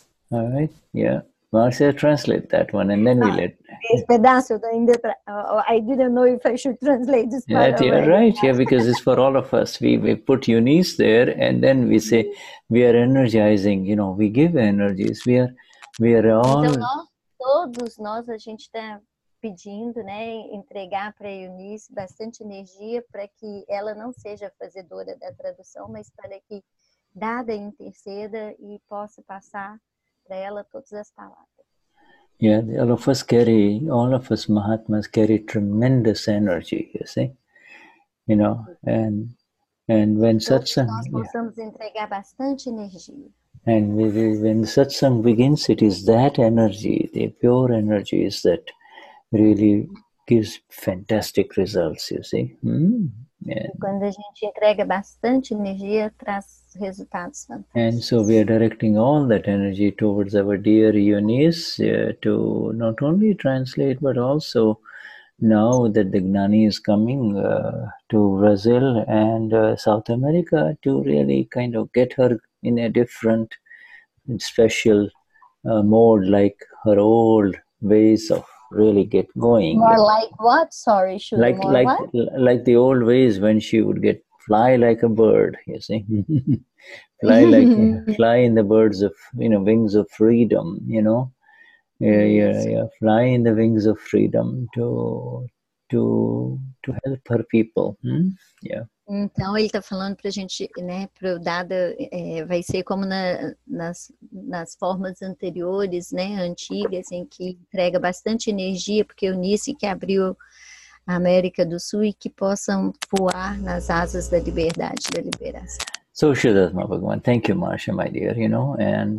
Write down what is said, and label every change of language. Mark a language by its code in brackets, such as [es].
[en] All right. Yeah. Marcia, translate that one, and then we let. [pt] Esse pedaço ainda. [en] I didn't know if I should translate this part. Yeah, right. Yeah, because it's for all of us. We put Eunice there, and then we say we are energizing. We give energies. We are all. [pt] Então todos nós, a gente está pedindo, entregar para a Eunice bastante energia para que ela não seja fazedora da tradução, mas para que Dada interceda e possa passar para ela todas as palavras. [en] Yeah, all of us Mahatmas carry tremendous energy, you see, and when satsang, [pt] nós possamos entregar bastante energia. [en] And when satsang begins, it is that energy, the pure energies, that really gives fantastic results, you see. [pt] Yeah. Quando a gente entrega bastante energia, traz resultados fantásticos. [en] And so we are directing all that energy towards our dear Eunice to not only translate, but also, now that the Gnani is coming to Brazil and South America, to really kind of get her in a different, special mode, like her old ways of really get going. More like what? Sorry, like the old ways when she would fly like a bird, you see. fly in the birds of, wings of freedom, fly in the wings of freedom to help her people. Yeah. [pt] Então ele está falando para a gente, para o Dada, vai ser como nas formas anteriores, antigas, em que entrega bastante energia, porque Eunice que abriu a América do Sul, e que possam voar nas asas da liberdade, da liberação. [en] So Vishuddhatma Bhagwan, thank you, Marsha, my dear, and